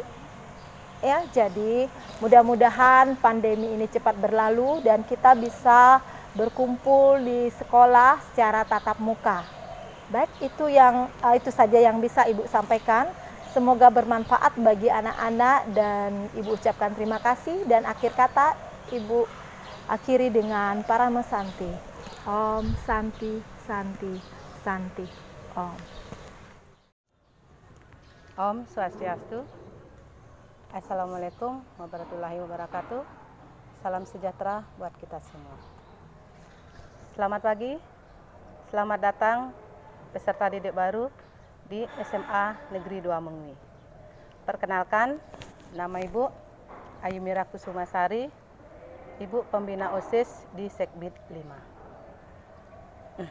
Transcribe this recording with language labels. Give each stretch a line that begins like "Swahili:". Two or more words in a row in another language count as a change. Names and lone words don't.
Indonesian: Ya, jadi mudah-mudahan pandemi ini cepat berlalu dan kita bisa berkumpul di sekolah secara tatap muka. Baik, itu saja yang bisa Ibu sampaikan. Semoga bermanfaat bagi anak-anak dan Ibu ucapkan terima kasih, dan akhir kata Ibu akhiri dengan Parama Santi.
Sanskrit: Om Santi Santi Santi Om. Om Swastiastu.
Arabic: السلام عليكم ورحمة الله وبركاته.
Indonesian: Salam sejahtera buat kita semua. Selamat pagi, selamat datang peserta didik baru di SMA Negeri 2 Mengwi. Perkenalkan, nama Ibu Ayumira Kusumasari, Ibu Pembina OSIS di Sekbid 5.